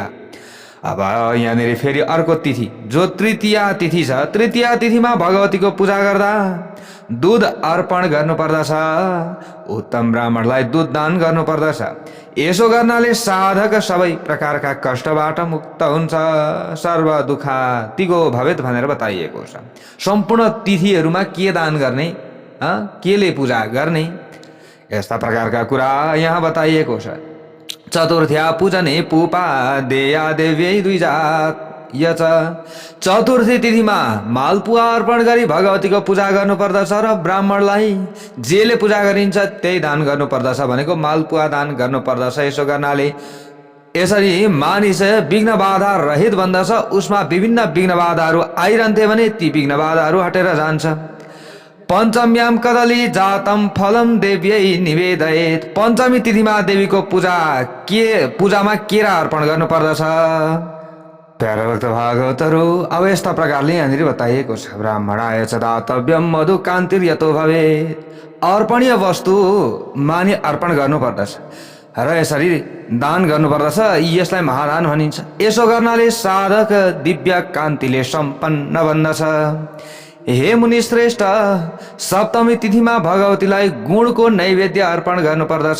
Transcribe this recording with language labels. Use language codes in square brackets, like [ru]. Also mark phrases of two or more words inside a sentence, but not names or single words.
[ne] अब यहाँनिर फेरि अर्को तिथि जो तृतीय तिथि छ। तृतीय तिथिमा भगवतीको पूजा गर्दा दूध अर्पण गर्नुपर्दछ। उत्तम ब्राह्मणलाई दूध दान गर्नुपर्दछ। यसो गर्नाले साधक सबै प्रकारका कष्टबाट मुक्त हुन्छ, [sa] सर्व दुःखातिगो भवेत [ne] भनेर बताइएको छ। सम्पूर्ण तिथिहरूमा के दान गर्ने, केले पूजा गर्ने, यस्ता प्रकारका कुरा यहाँ बताइएको छ। [sa] चतुर्थ्या पूजने पूपा देया देव्यै द्विजात यच। [ne] चतुर्थी तिथिमा मालपुवा अर्पण गरी भगवतीको पूजा गर्नुपर्दछ र ब्राह्मणलाई जेले पूजा गरिन्छ त्यही दान गर्नुपर्दछ भनेको मालपुवा दान गर्नुपर्दछ। यसो गर्नाले यसरी मानिस विघ्न बाधा रहित बन्दछ। उसमा विभिन्न विघ्न बाधाहरू आइरहन्थे भने ती विघ्न बाधाहरू हटेर जान्छ। [sa] पञ्चम्याम कदली जातम फलम देव्यै निवेदयेत। [ne] पञ्चमी तिथिमा देवीको पूजामा केरा अर्पण गर्नुपर्दछ। प्यारा भक्त भागवतहरू, अब यस्ता प्रकारले यहाँनिर बताइएको छ। [sa] ब्राह्मणाय च दातव्यम मधु कान्तिर्यतो भवेत्। [ne] अर्पणीय वस्तु मानि अर्पण गर्नुपर्दछ र यसरी दान गर्नुपर्दछ। यसलाई महादान भनिन्छ। यसो गर्नाले साधक दिव्य कान्तिले सम्पन्न बन्दछ। हे मुनि श्रेष्ठ, सप्तमी तिथिमा भगवतीलाई गुणको नैवेद्य अर्पण गर्नुपर्दछ।